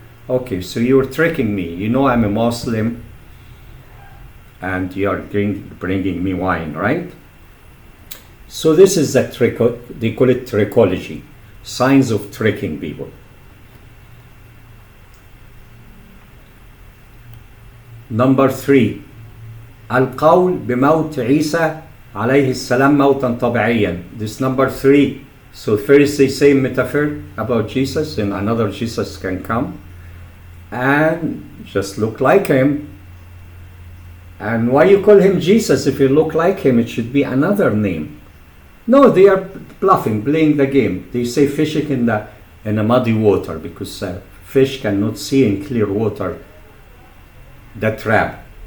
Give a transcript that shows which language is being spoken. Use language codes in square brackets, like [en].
[en] Okay, so you're tricking me. You know I'm a Muslim, and you are bringing me wine, right? So this is the trick. They call it trichology, signs of tricking people. Number 3, [ar] القول بموت عيسى عليه السلام موتا طبيعيا. [en] This number 3. So first they say metaphor about Jesus, and another Jesus can come and just look like him. And why you call him Jesus if you look like him? It should be another name. No, they are bluffing, playing the game. They say fishing in a muddy water, because fish cannot see in clear water the trap.